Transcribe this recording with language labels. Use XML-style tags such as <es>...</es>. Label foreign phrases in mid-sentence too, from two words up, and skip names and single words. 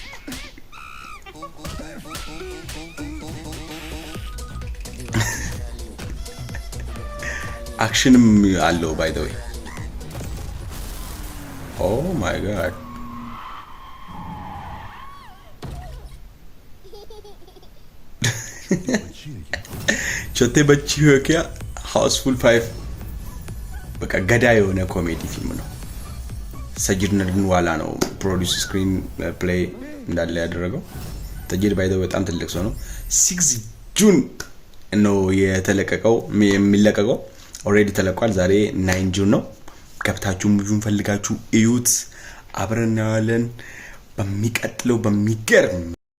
<am>አክሽንም አለው</am> <en>by the way። Oh my God</en> <hi>छोटे बच्ची हो क्या</hi> <am>हाउसफुल 5 በቃ ገዳ የሆነ ኮሜዲ ፊልም ነው። ሰጂድ ነድንዋላ ነው</am> <en>produce screen play</en> <am>እንዳለ ያደረገው። ሰጂድ</am> <en>by the way</en> <am>በጣም ትልቅ ሰው ነው። 6 ጁን ነው የሚለቀቀው። ኦሬዲ ተለቋል። ዛሬ 9 ጁን ነው። ገብታችሁ ሙቪውን ፈልጋችሁ እዩት። አብረን እናያለን። በሚቀጥለው በሚገርም</am>